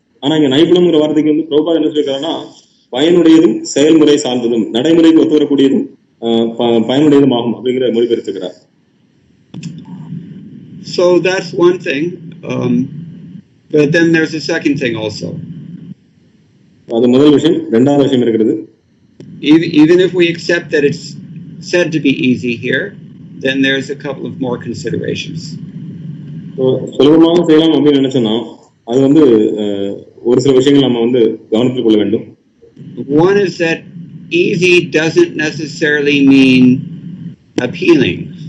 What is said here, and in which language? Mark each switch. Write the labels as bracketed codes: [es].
[ta] ஆனா இங்க நைபுணம்ங்கிற வார்த்தைக்கு வந்து பிரபுபாத் என்ன சொல்லியிருக்காருன்னா, பயனுடையதும் செயல்முறை சார்ந்ததும் நடைமுறைக்கு ஒத்து வரக்கூடியதும் பயனுடையதும் ஆகும் அப்படிங்கிற மொழிபெயர்த்திருக்கிறார். [en] So that's one thing, but then there's a second thing also. [ta] அது முதல் விஷயம். இரண்டாவது விஷயம் இருக்கிறது. [en] Even if we accept that it's said to be easy here, then there's a couple of more considerations. [ta] சுலபமாக செய்யலாம் அப்படின்னு நினைச்சோம்னா அது வந்து ஒரு சில விஷயங்கள் நம்ம வந்து கவனத்தில் கொள்ள வேண்டும். [en] One is that easy doesn't necessarily mean appealing.